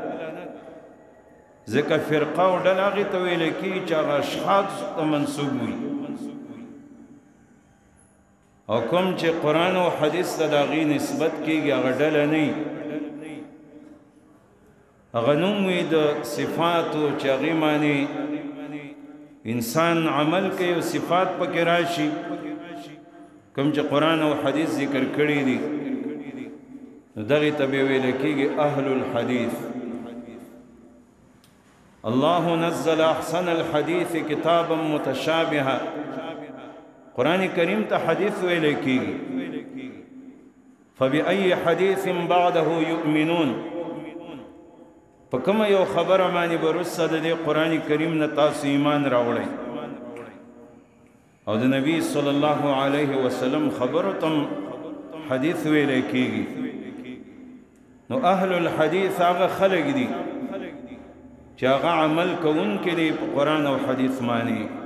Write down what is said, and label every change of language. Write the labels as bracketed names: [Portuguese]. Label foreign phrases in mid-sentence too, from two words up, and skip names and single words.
[Pashto] ځکه فرقه او ډله هغې ته ویلی کېږي چې هغه اشخاص ته منسوب وي او کوم چې قرآن او حدیث ته د هغې نسبت کېږي هغه ډله نه وي هغه نوم وي د صفاتو چې هغې معنی انسان عمل کوي او صفات پکې راشي کوم چې قرآن او حدیث ذکر کړي دي نو دغې ته بیا ویلی کېږي [Arabic] اهل الحدیث الله نزل احسن الحديث كتابا متشابها [Pashto] قرآن کریم ته حدیث ویلی کېږي [Arabic] فبأي حديث بعده يؤمنون [Pashto] په کومه یو خبره باندې به وروسته د دې قرآن کریم نه تاسو ایمان راوړئ او د نبی [Arabic] صلی الله علیه وسلم [Pashto] خبرو ته حدیث ویلی کېږي نو [Arabic] اهل الحدیث [Pashto] هغه خلق دي چې هغه عمل کوونکي دي په قرآن او حدیث باندې